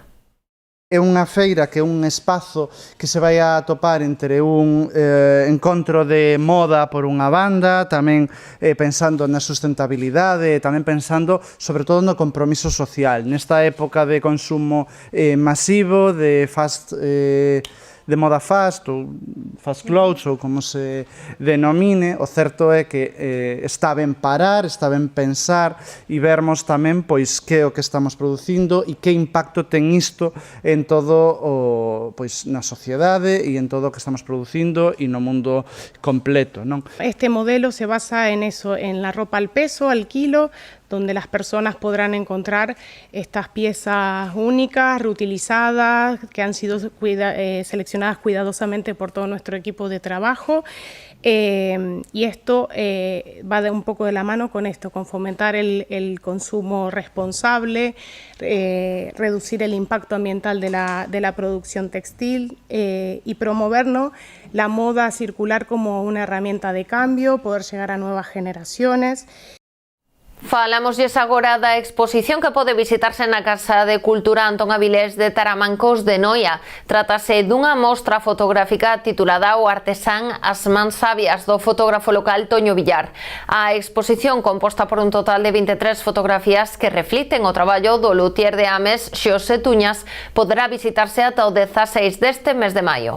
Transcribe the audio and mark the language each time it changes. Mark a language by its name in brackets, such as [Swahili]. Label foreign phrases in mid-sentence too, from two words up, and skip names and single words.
[Galician] É unha feira que é un espazo que se vai a atopar entre un encontro de moda por unha banda, tamén pensando na sustentabilidade, tamén pensando sobre todo no compromiso social. Nesta época de consumo masivo, de moda fast ou [English] fast clothes [Galician] ou como se denomine, o certo é que está ben parar, está ben pensar e vermos tamén pois que é o que estamos producindo e que impacto ten isto en todo pois na sociedade e en todo o que estamos producindo e no mundo completo, non? [Spanish] Este modelo se basa en eso, en la ropa al peso, al kilo, donde las personas podrán encontrar estas piezas únicas, reutilizadas, que han sido seleccionadas cuidadosamente por todo nuestro equipo de trabajo. Y esto va un poco de la mano con esto, con fomentar el consumo responsable, reducir el impacto ambiental de la producción textil y promovernos la moda circular como una herramienta de cambio, poder llegar a nuevas generaciones. [Galician] Falámoslles agora da exposición que pode visitarse na Casa de Cultura Antón Avilés de Taramancos de Noia. Trátase dunha mostra fotográfica titulada O artesán as mans sabias do fotógrafo local Toño Villar. A exposición, composta por un total de 23 fotografías que refliten o traballo do luthier de Ames, Xosé Tuñas, poderá visitarse ata o 16 deste mes de maio.